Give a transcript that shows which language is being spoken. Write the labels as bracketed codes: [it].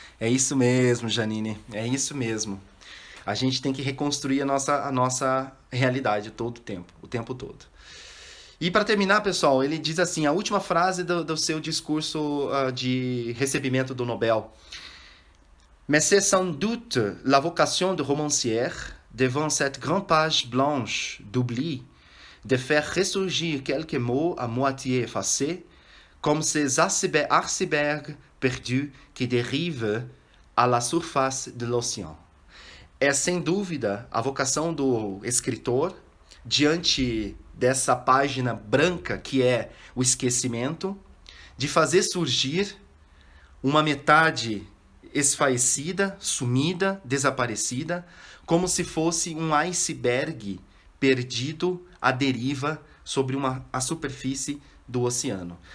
[pt] É isso mesmo, Janine. É isso mesmo. A gente tem que reconstruir a nossa realidade todo o tempo todo. E para terminar, pessoal, ele diz assim, a última frase do seu discurso de recebimento do Nobel. [fr] Mais c'est sans doute la vocation de romancière, devant cette grande page blanche d'oubli, de faire ressurgir quelques mots à moitié effacés, comme ces icebergs perdus qui dérivent à la surface de l'océan. [pt] É sem dúvida a vocação do escritor diante dessa página branca que é o esquecimento, de fazer surgir uma metade esfaecida, sumida, desaparecida, como se fosse um iceberg perdido à deriva sobre a superfície do oceano.